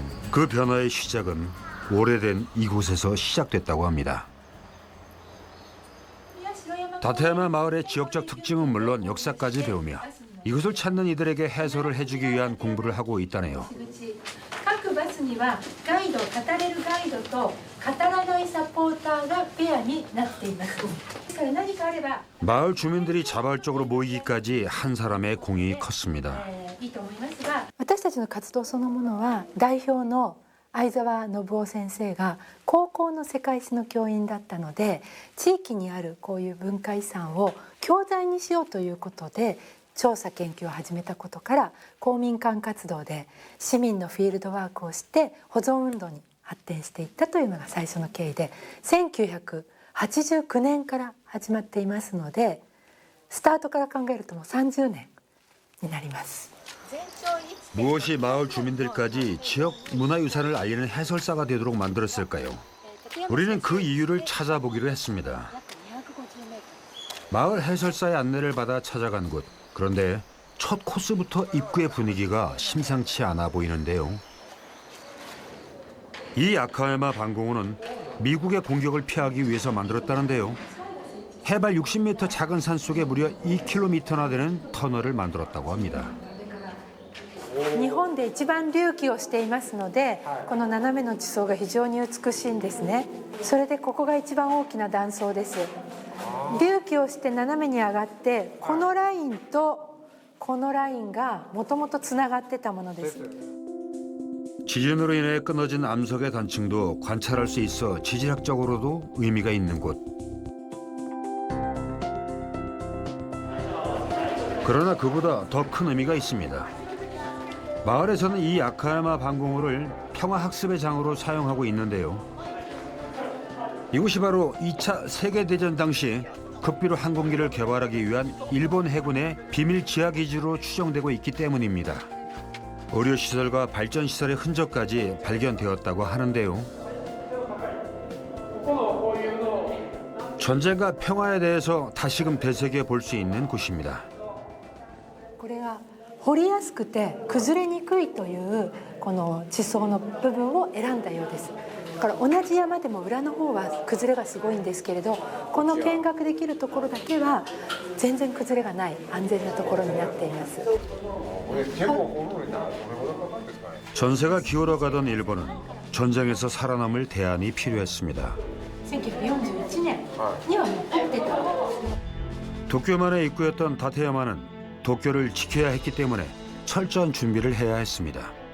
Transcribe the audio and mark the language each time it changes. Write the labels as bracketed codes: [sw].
[ko] 그 변화의 시작은 오래된 이곳에서 시작됐다고 합니다. 다테야마 마을의 지역적 특징은 물론 역사까지 배우며 이곳을 찾는 이들에게 해설을 해주기 위한 공부를 하고 있다네요. [ja] 各バスにはガイド、語れるガイドと語らないサポーターがペアになっています。ですから何かあれば [ko] 마을 주민들이 자발적으로 모이기까지 한 사람의 공이 컸습니다. [ja] いいと思いますが、私たちの活動そのものは代表の相沢信夫先生が高校の世界史の教員だったので、地域にあるこういう文化遺産を教材にしようということで調査研究を始めたことから、公民館活動で市民のフィールドワークをして保存運動に発展していったというのが最初の経緯で、1989年から始まっていますので、スタートから考えるともう30年になります。 [ko] 무엇이 마을 주민들까지 지역 문화유산을 알리는 해설사가 되도록 만들었을까요? 우리는 그 이유를 찾아보기로 했습니다. 마을 해설사의 안내를 받아 찾아간 곳. 그런데 첫 코스부터 입구의 분위기가 심상치 않아 보이는데요. 이 아카야마 방공호는 미국의 공격을 피하기 위해서 만들었다는데요. 해발 60m 작은 산 속에 무려 2km나 되는 터널을 만들었다고 합니다. [ja] 日本で一番隆起をしていますので、この斜めの地層が非常に美しいんですね。それでここが一番大きな断層です。隆起をして斜めに上がって、このラインとこのラインがもともとつながってたものです。 [ko] 지진으로 인해 끊어진 암석의 단층도 관찰할 수 있어 지질학적으로도 의미가 있는 곳. 그러나 그보다 더 큰 의미가 있습니다. 마을에서는 이 아카야마 방공호를 평화학습의 장으로 사용하고 있는데요. 이곳이 바로 2차 세계대전 당시 극비로 항공기를 개발하기 위한 일본 해군의 비밀 지하기지로 추정되고 있기 때문입니다. 의료시설과 발전시설의 흔적까지 발견되었다고 하는데요. 전쟁과 평화에 대해서 다시금 되새겨 볼 수 있는 곳입니다. [ja] これが掘りやすくて崩れにくいというこの地層の部分を選んだようです。だから同じ山でも裏の方は崩れがすごいんですけれど、この見学できるところだけは全然崩れがない安全なところになっています。 [ko] 전세가 기울어가던 일본은 전쟁에서 살아남을 대안이 필요했습니다. [ja] 1941年にはもう建ってた。 [ko] 도쿄만의 입구였던 다테야마는 도쿄를 지켜야 했기 때문에 철저한 준비를 해야 했습니다.